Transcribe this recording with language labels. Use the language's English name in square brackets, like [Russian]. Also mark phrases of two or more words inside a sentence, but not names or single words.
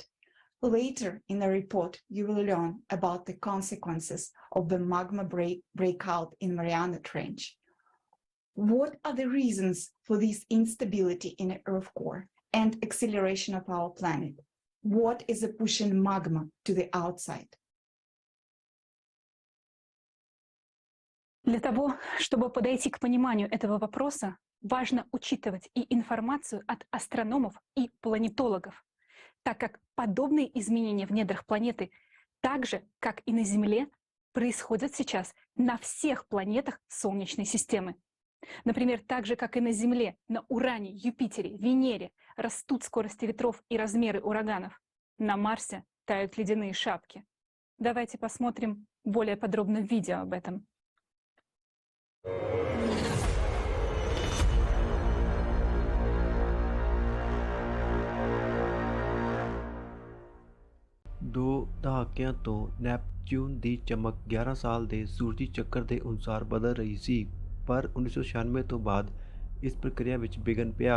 [English] Later in the report, you will learn about the consequences of the magma breakout in Mariana Trench. What are the reasons for this instability in the Earth core and acceleration of our planet? What is pushing magma to the outside? [Russian] Для того, чтобы подойти к пониманию этого вопроса, важно учитывать и информацию от астрономов и планетологов, так как подобные изменения в недрах планеты, так же, как и на Земле, происходят сейчас на всех планетах Солнечной системы. Например, так же, как и на Земле, на Уране, Юпитере, Венере растут скорости ветров и размеры ураганов. На Марсе тают ледяные шапки. Давайте посмотрим более подробно видео об этом. [Punjabi] ਦੋ ਦਹਾਕਿਆਂ ਤੋਂ ਨੈਪਚੂਨ ਦੀ ਚਮਕ 11 ਸਾਲ ਦੇ ਸੂਰਜੀ ਚੱਕਰ ਦੇ ਅਨੁਸਾਰ ਬਦਲ ਰਹੀ ਸੀ, ਪਰ 1996 ਤੋਂ ਬਾਅਦ ਇਸ ਪ੍ਰਕਿਰਿਆ ਵਿੱਚ ਵਿਘਨ ਪਿਆ।